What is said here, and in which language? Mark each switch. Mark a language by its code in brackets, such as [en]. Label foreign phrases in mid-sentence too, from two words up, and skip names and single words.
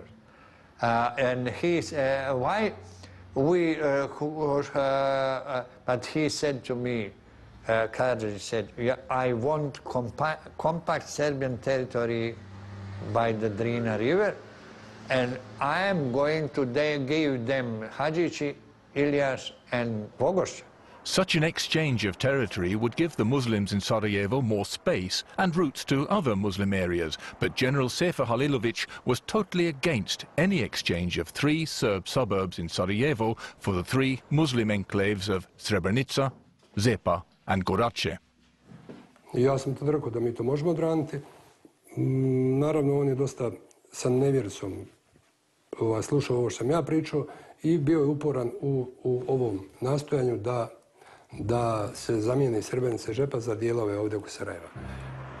[en] And he said, why we, but he said to me, Karadžić said, yeah, I want compact Serbian territory by the Drina River, and I am going to give them Hadžići, Ilyas, and Vogošća. Such an exchange of territory would give the Muslims in Sarajevo more space and routes to other Muslim areas, but General Sefer Halilović was totally against any exchange of 3 Serb suburbs in Sarajevo for the 3 Muslim enclaves of Srebrenica, Zepa and Gorače. [bs] Ja sam tad rekao da mi to možemo odraniti. Naravno, on je dosta sa nevjericom slušao ovo što sam ja pričao i bio je uporan u ovom nastojanju da se zamijeni Srebrenica i Žepa za dijelove ovdje oko Sarajeva.